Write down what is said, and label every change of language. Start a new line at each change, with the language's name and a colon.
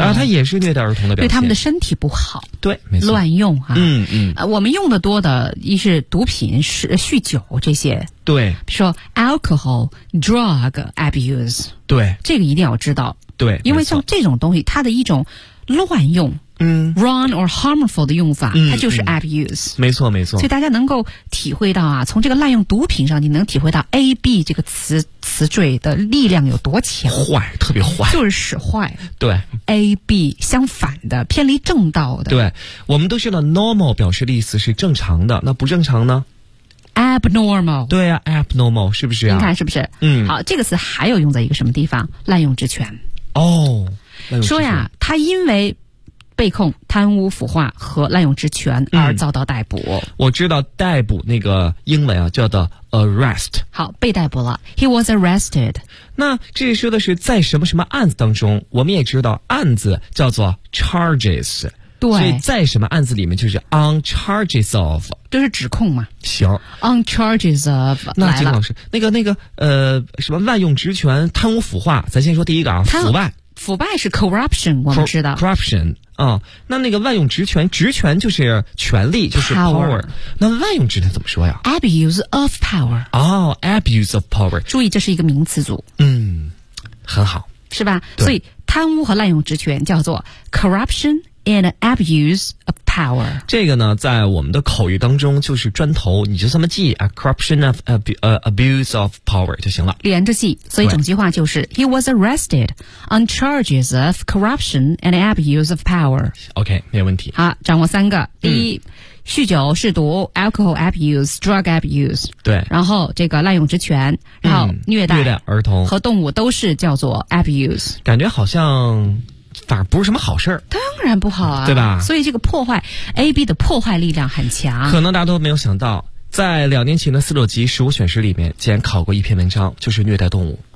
Chinese: 啊，它也是虐待儿童的表现，对他们的身体不好，对，没错，乱用啊，嗯嗯，我们用的多的一是毒品，是酗酒这些，对，比如说
English: alcohol drug abuse，
Chinese: 对，这个一定要知道，对，因为像这种东西它的一种乱用，嗯
English: ，wrong or harmful
Chinese: 的用法，嗯，它就是 abuse，嗯。没错，没错。所以大家能够体会到啊，从这个滥用毒品上，你能体会到 A B 这个词缀的力量有多强，坏，特别坏，就是使坏。对，A B 相反的，偏离正道的。对，我们都知道 normal 表示的意思是正常的，那不正常呢
English: ？abnormal。
Chinese: 对啊 ，abnormal 是不是啊？你看是不是？嗯。好，这个词还有用在一个什么地方？滥用职权。哦。说呀，他因为被控贪污腐化和滥用职权而遭到逮捕，嗯，我知道逮捕那个英文啊叫做 arrest，好，被逮捕了，
English: he was arrested，
Chinese: 那这说的是在什么什么案子当中，我们也知道案子叫做 charges，对，所以在什么案子里面就是
English: on charges of，
Chinese: 就是指控嘛，行，
English: on charges of，
Chinese: 那金老师那个什么滥用职权贪污腐化，咱先说第一个啊，腐败是 corruption， 我们知道 corruption啊，那个滥用职权，职权就是权力，就是
English: power。
Chinese: 那滥用职权怎么说呀
English: ？Abuse of power。哦 ，abuse of power。
Chinese: 注意，这是一个名词组。嗯，很好，是吧？所以贪污和滥用职权叫做
English: corruption and abuse of power。
Chinese: 这个呢，在我们的口语当中就是砖头，你就这么记啊 ，
English: corruption of abuse of power
Chinese: 就行了。连着记，所以整句话就是
English: He was arrested on charges of corruption and abuse of power。
Chinese: OK， 没有问题。好，掌握三个。第一，酗酒、嗜毒 ，
English: alcohol abuse， drug abuse。
Chinese: 对。然后这个滥用职权，然后虐待儿童和动物都是叫做 abuse。感觉好像。反而不是什么好事儿，当然不好啊，对吧？所以这个破坏 AB 的破坏力量很强。可能大家都没有想到，在2年前的四六级十五选时里面，竟然考过一篇文章，就是虐待动物，